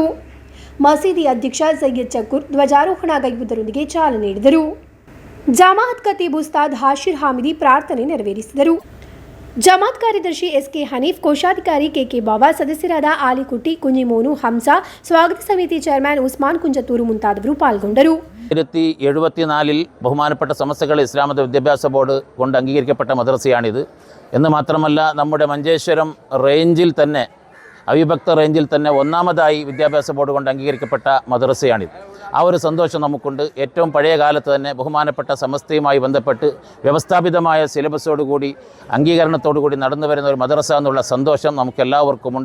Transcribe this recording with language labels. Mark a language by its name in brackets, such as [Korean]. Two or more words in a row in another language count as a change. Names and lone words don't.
[Kannada] ಮಸೀದಿ ಅಧ್ಯಕ್ಷ ಸೈಯದ್ ಶಕೂರ್ ಧ್ವಜಾರೋಹಣಗೈಯುವುದರೊಂದಿಗೆ ಚಾಲನೆ ನೀಡಿದರು. ಜಮಾತ್ ಖತೀಬ್ ಉಸ್ತಾದ್ ಹಾಶಿರ್ ಹಾಮಿದಿ ಪ್ರಾರ್ಥನೆ ನೆರವೇರಿಸಿದರು. ಜಮಾತ್ ಕಾರ್ಯದರ್ಶಿ SK ಹನೀಫ್, ಕೋಶಾಧಿಕಾರಿ KK ಬಾಬಾ, ಸದಸ್ಯರಾದ ಆಲಿಕುಟ್ಟಿ, ಕುഞ്ഞിಮೋನು, ಹಂಸಾ, ಸ್ವಾಗತ ಸಮಿತಿ ಚೇರ್ಮನ್ ಉಸ್ಮಾನ್ ಕುಂಜತ್ತೂರು ಮುಂತಾದವರು ಪಾಲ್ಗೊಂಡರು. [Malayalam] 1974 ബഹുമാനപ്പെട്ട സമസ്തകൾ ഇസ്ലാമത വിദ്യാഭ്യാസ ബോർഡ് കൊണ്ട് അംഗീകരിക്കപ്പെട്ട മദ്രസയാണിത്. എന്ന് മാത്രമല്ല നമ്മുടെ മഞ്ചേശ്വരം റേഞ്ചിൽ തന്നെ അവിഭക്ത റേഞ്ചിൽ തന്നെ ഒന്നാമതായി വിദ്യാഭ്യാസ ബോർഡ് കൊണ്ട് അംഗീകരിക്കപ്പെട്ട മദ്രസയാണിത്. ആ ഒരു സന്തോഷം നമുക്കുണ്ട്. ഏറ്റവും പഴയ കാലത്ത് തന്നെ ബഹുമാനപ്പെട്ട സമസ്തയുമായി ബന്ധപ്പെട്ട് വ്യവസ്ഥാപിതമായ സിലബസോടുകൂടി അംഗീകരണത്തോടുകൂടി നടന്നു വരുന്ന ഒരു മദ്രസ എന്നുള്ള സന്തോഷം നമുക്കെല്ലാവർക്കുമുണ്ട്.